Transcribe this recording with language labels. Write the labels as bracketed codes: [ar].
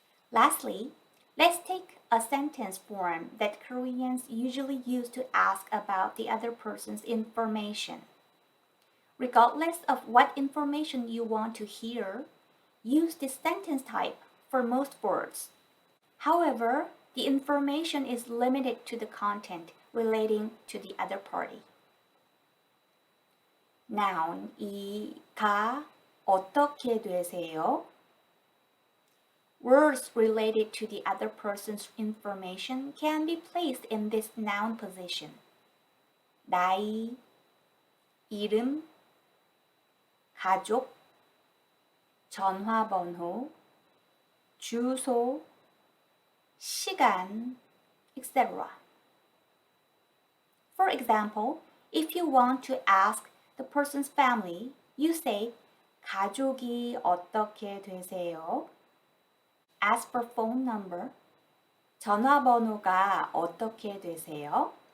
[en] Lastly, let's take a sentence form that Koreans usually use to ask about the other person's information. Regardless of what information you want to hear, use this sentence type for most words. However, the information is limited to the content relating to the other party. [ko] Noun, 가 어떻게 되세요? [en] Words related to the other person's information can be placed in this noun position. [ko] 나이, 이름, 가족, 전화번호, 주소, 시간, etc. [en] For example, if you want to ask the person's family, you say [ko] 가족이 어떻게 되세요? [en] As for phone number, [ko] 전화번호가 어떻게 되세요?